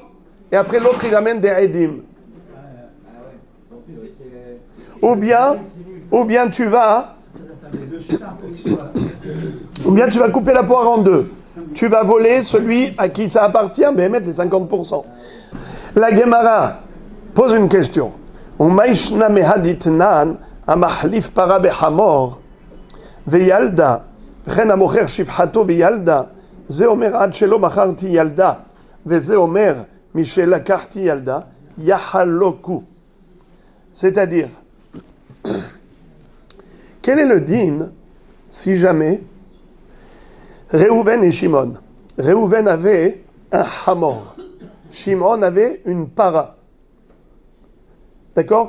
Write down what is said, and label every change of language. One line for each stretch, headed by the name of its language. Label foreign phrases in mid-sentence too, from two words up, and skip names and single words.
French: Et après l'autre il amène des Edim. Ou bien tu vas couper la poire en deux. Tu vas voler celui à qui ça appartient, mais mettre les 50%. La Gemara pose une question.
Aramaic: ומאי שנא מהא דתנן,
Hebrew: המחליף פרה בחמור וילדה וכן המוכר שפחתו וילדה, זה אומר עד שלא מכרתי ילדה וזה אומר משמכרתי ילדה יחלוקו.
French: C'est-à-dire, quel est le din si jamais Réhouven et Shimon? Réhouven avait un hamor, Shimon avait une para. D'accord?